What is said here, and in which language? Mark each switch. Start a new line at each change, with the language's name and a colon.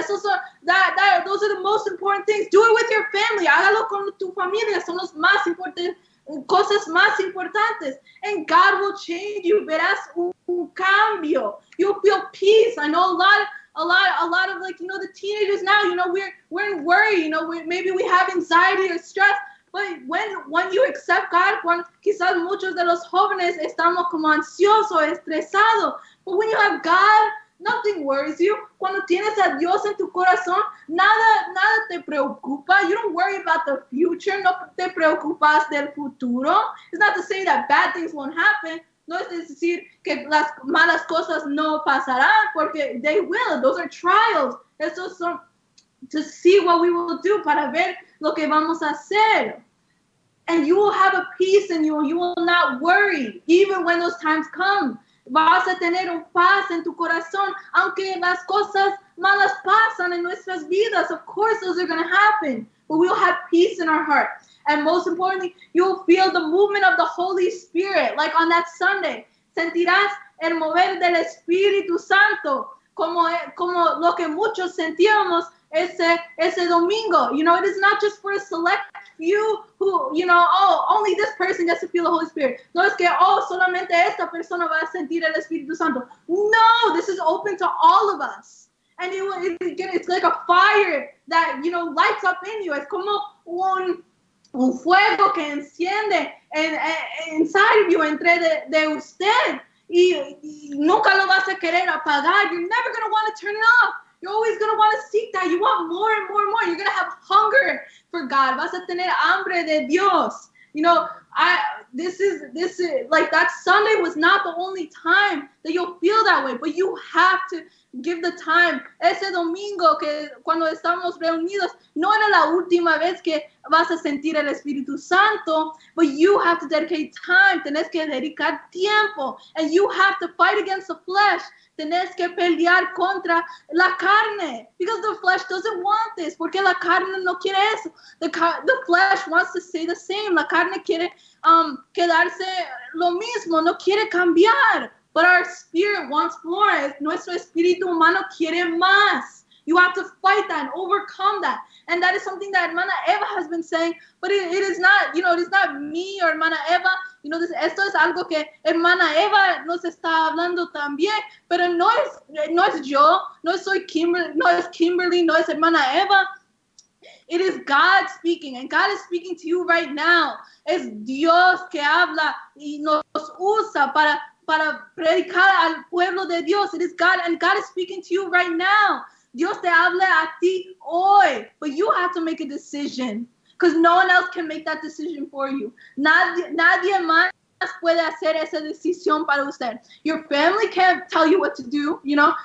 English: Those are the most important things. Do it with your family.
Spanish: Hágalo con tu familia. Son los más importantes, cosas más importantes.
English: And God will change you.
Spanish: Verás un cambio.
English: You'll feel peace. I know a lot of, like, you know, the teenagers now, you know, we're in worry, you know, maybe we have anxiety or stress. But when you accept God,
Spanish: quizás muchos de los jóvenes estamos como ansiosos, estresados.
English: But when you have God, nothing worries you.
Spanish: Cuando tienes a Dios en tu corazón, nada te preocupa.
English: You don't worry about the future.
Spanish: No te preocupas del futuro.
English: It's not to say that bad things won't happen.
Spanish: No es decir que las malas cosas no pasarán, porque
English: they will. Those are trials.
Spanish: Esos son
English: to see what we will do,
Spanish: para ver lo que vamos a hacer.
English: And you will have a peace in you. You will not worry, even when those times come.
Spanish: Vas a tener un paz en tu corazón, aunque las cosas malas pasan en nuestras vidas.
English: Of course, those are going to happen, but we'll have peace in our heart. And most importantly, you'll feel the movement of the Holy Spirit, like on that Sunday.
Spanish: Sentirás el mover del Espíritu Santo, como lo que muchos sentíamos ese domingo.
English: You know, it is not just for a select few who, you know, oh, only this person gets to feel the Holy Spirit.
Spanish: No es que, oh, solamente esta persona va a sentir el Espíritu Santo.
English: No, this is open to all of us. And it's like a fire that, you know, lights up in you.
Spanish: Es como un fuego que enciende
English: inside of you,
Spanish: entre de usted. Y nunca lo vas a querer apagar.
English: You're never going to want to turn it off. You're always going to want to seek that. You want more and more and more. You're going to have hunger for God.
Spanish: Vas a tener hambre de Dios.
English: You know, this is like that Sunday was not the only time that you'll feel that way, but you have to give the time.
Spanish: Ese domingo que cuando estamos reunidos, no era la última vez que vas a sentir el Espíritu Santo,
English: but you have to dedicate time.
Spanish: Tenés que dedicar tiempo,
English: and you have to fight against the flesh.
Spanish: Tenés que pelear contra la carne,
English: because the flesh doesn't want this,
Spanish: porque la carne no quiere eso.
English: The flesh wants to stay the same.
Spanish: La carne quiere quedarse lo mismo, no quiere cambiar.
English: But our spirit wants more.
Spanish: Nuestro espíritu humano quiere más.
English: You have to fight that and overcome that. And that is something that Hermana Eva has been saying, but it is not, you know, it is not me or Hermana Eva.
Spanish: You know, esto es algo que Hermana Eva nos está hablando también, pero no es yo, no soy Kimberly, no es Kimberly, no es Hermana Eva.
English: It is God speaking, and God is speaking to you right now.
Spanish: Es Dios que habla y nos usa para predicar al pueblo de Dios.
English: It is God, and God is speaking to you right now.
Spanish: Dios te habla a ti hoy,
English: but you have to make a decision, because no one else can make that decision for you.
Spanish: Nadie más puede hacer esa decisión para usted.
English: Your family can't tell you what to do, you know.